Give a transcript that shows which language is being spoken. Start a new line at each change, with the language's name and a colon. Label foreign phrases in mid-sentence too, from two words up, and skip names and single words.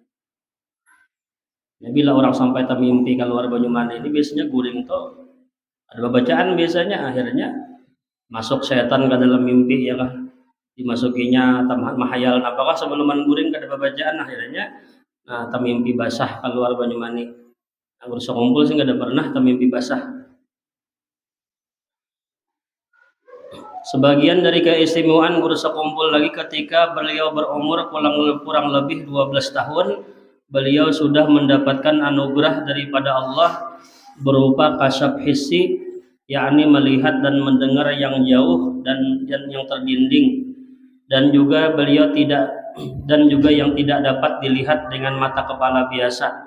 Banjar: Nah, bila orang sampai mimpi keluar banyu mani ini biasanya guring tuh ada bacaan biasanya akhirnya masuk setan ke dalam mimpi dimasukinya mahayal apakah sebelum guring kada bacaan akhirnya mimpi basah keluar banyu mani. Guru sekumpul sih kada pernah mimpi basah.
Indonesian: Sebagian dari keistimewaan guru sekumpul lagi ketika beliau berumur kurang lebih 12 tahun, beliau sudah mendapatkan anugerah daripada Allah berupa kasyaf hissi, yakni melihat dan mendengar yang jauh dan yang terdinding, dan juga yang tidak dapat dilihat dengan mata kepala biasa.